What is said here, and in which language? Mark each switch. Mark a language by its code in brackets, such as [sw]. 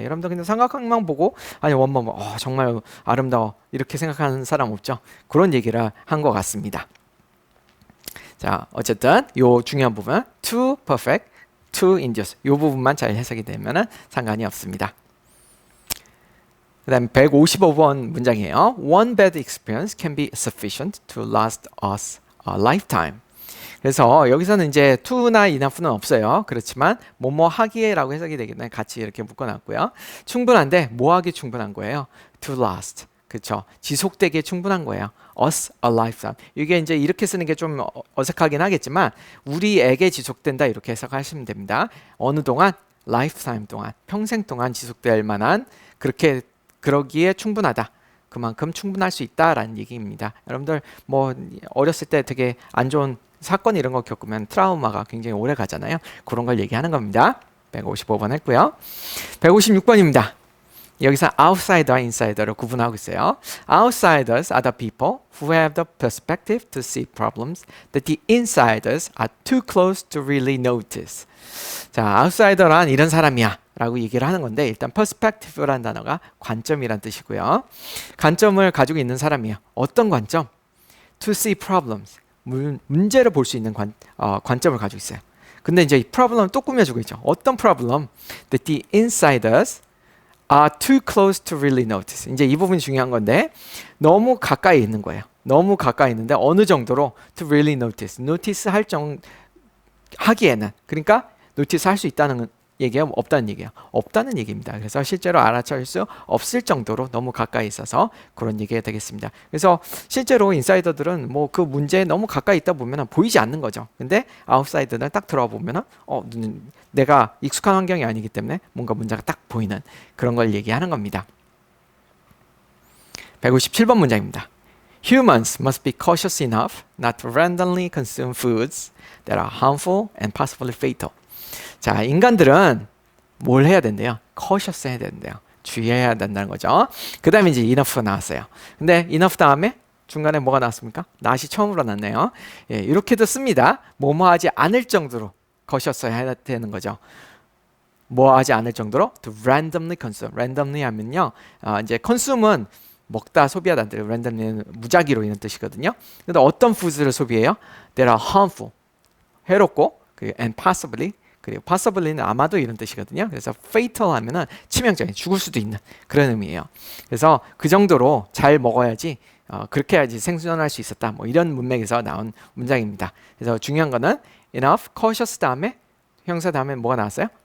[ko] 여러분들 그냥 삼각형만 보고 아니 원본 정말 아름다워 이렇게 생각하는 사람 없죠? 그런 얘기를 한 것 같습니다. 자, 어쨌든 요 중요한 부분 [en] to perfect, to induce [ko] 이 부분만 잘 해석이 되면 상관이 없습니다. 그 다음에 155번 문장이에요. [en] One bad experience can be sufficient to last us a lifetime. [ko] 그래서 여기서는 이제 to나 enough는 없어요. 그렇지만 뭐뭐 하기에라고 해석이 되기 때문에 같이 이렇게 묶어놨고요. 충분한데 뭐 하기 충분한 거예요? [en] To last. [ko] 그렇죠. 지속되기에 충분한 거예요. [en] us a lifetime. [ko] 이게 이제 이렇게 쓰는 게 좀 어색하긴 하겠지만 우리에게 지속된다 이렇게 해석하시면 됩니다. 어느 동안 lifetime 동안 평생 동안 지속될 만한 그렇게 그러기에 충분하다. 그만큼 충분할 수 있다라는 얘기입니다. 여러분들 뭐 어렸을 때 되게 안 좋은 사건 이런 거 겪으면 트라우마가 굉장히 오래 가잖아요. 그런 걸 얘기하는 겁니다. 155번 했고요. 156번입니다. 여기서 outsider, insider를 구분하고 있어요. [en] Outsiders are the people who have the perspective to see problems that the insiders are too close to really notice. [ko] 자, outsider란 이런 사람이야 라고 얘기를 하는 건데, 일단 perspective라는 단어가 관점이란 뜻이고요. 관점을 가지고 있는 사람이에요. 어떤 관점? [en] To see problems. [ko] 문제를 볼 수 있는 관점을 가지고 있어요. 근데 이제 이 problem을 또 꾸며주고 있죠. 어떤 problem? [en] That the insiders are too close to really notice. [ko] 이제 이 부분이 중요한 건데, 너무 가까이 있는 거예요. 너무 가까이 있는데 어느 정도로 [en] to really notice. [ko] notice 하기에는, 그러니까 notice 할 수 있다는 얘기예요? 없다는 얘기예요? 없다는 얘기입니다. 그래서 실제로 알아챌 수 없을 정도로 너무 가까이 있어서 그런 얘기가 되겠습니다. 그래서 실제로 인사이더들은 뭐 그 문제에 너무 가까이 있다 보면 보이지 않는 거죠. 근데 아웃사이더는 딱 들어와 보면 내가 익숙한 환경이 아니기 때문에 뭔가 문제가 딱 보이는 그런 걸 얘기하는 겁니다. 157번 문장입니다. [en] Humans must be cautious enough not to randomly consume foods that are harmful and possibly fatal. [ko] 자, 인간들은 뭘 해야 된대요? cautious 해야 된대요. 주의해야 된다는 거죠. 그 다음에 이제 enough가 나왔어요. 근데 enough 다음에 중간에 뭐가 나왔습니까? not이 처음으로 나왔네요. 예, 이렇게도 씁니다. 뭐뭐 하지 않을 정도로 cautious 해야 되는 거죠. 뭐 하지 않을 정도로 [en] to randomly consume. [ko] randomly 하면요. 이제 consume은 먹다, 소비하다는 뜻. randomly는 무작위로 있는 뜻이거든요. 근데 어떤 foods를 소비해요? [en] That are harmful. [ko] 해롭고, [en] and possibly. [ko] 그리고 possibly는 아마도 이런 뜻이거든요. 그래서 fatal 하면은 치명적인, 죽을 수도 있는 그런 의미예요. 그래서 그 정도로 잘 먹어야지, 그렇게 해야지 생존할 수 있었다. 뭐 이런 문맥에서 나온 문장입니다. 그래서 중요한 거는 enough, cautious 다음에 형사 다음에 뭐가 나왔어요?